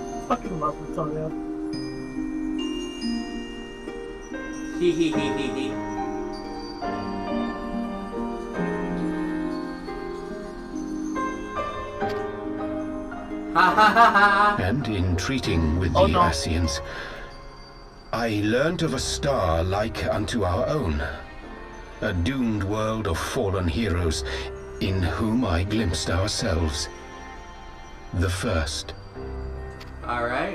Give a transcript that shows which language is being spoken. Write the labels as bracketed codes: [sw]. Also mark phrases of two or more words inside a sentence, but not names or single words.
[en] fucking love Latoya. Hee hee hee hee hee. Ha ha ha ha! And in treating with the Ascians, I learnt of a star like unto our own. A doomed world of fallen heroes, in whom I glimpsed ourselves. The first. Alright.